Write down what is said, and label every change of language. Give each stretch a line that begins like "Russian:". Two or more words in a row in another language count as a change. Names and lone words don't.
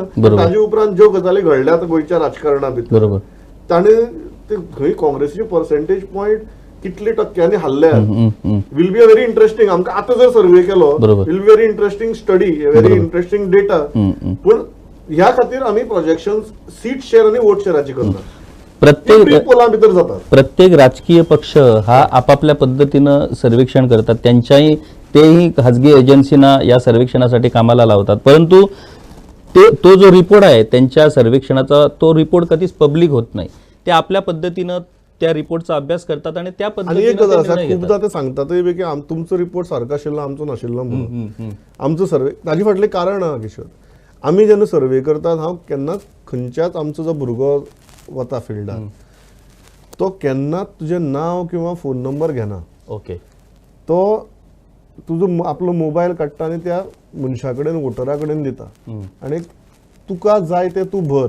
Konkani: ताजे उपरांत ज्यो गजाली घडल्यात गोंयच्या राजकारणा भितर ताणे ते खंय काँग्रेसीचे
English: percentage point
Konkani: कितले टक्क्यांनी हल्ल्यात
English: will be a very interesting.
Konkani: आमकां आतां जर सर्वे केलो
English: will be very interesting study, very interesting data.
Konkani: पूण ह्या खातीर आमी
English: projection seat share
Konkani: आणि
English: vote share
Konkani: करतात.
Marathi: प्रत्येक राजकीय पक्ष हा आपापल्या पद्धतीनं सर्वेक्षण करतात, त्यांच्याही तेही खाजगी एजन्सीना या सर्वेक्षणासाठी कामाला लावतात. परंतु तो जो रिपोर्ट आहे त्यांच्या सर्वेक्षणाचा तो रिपोर्ट कधीच पब्लिक होत नाही. ते आपल्या पद्धतीनं त्या रिपोर्टचा अभ्यास करतात आणि त्या पद्धतीने खूपदा ते सांगतात की
Konkani: तुमचो रिपोर्ट सारको आशिल्लो आमचो नाशिल्लो म्हणून. आमचो सर्वे ताजे फाटलें कारण आहा किशोर, आमी जेन्ना सर्वे करतात हांव केन्नाच खंयच्याच आमचो जो भुरगो वता फिल्डार तो केन्ना तुजें नांव किंवा
English: phone number
Konkani: घेना. ओके. तो तुजो आपलो मोबायल काडटा आनी त्या मनशा कडेन वोटरा कडेन दिता आनी तुका जाय ते तूं भर.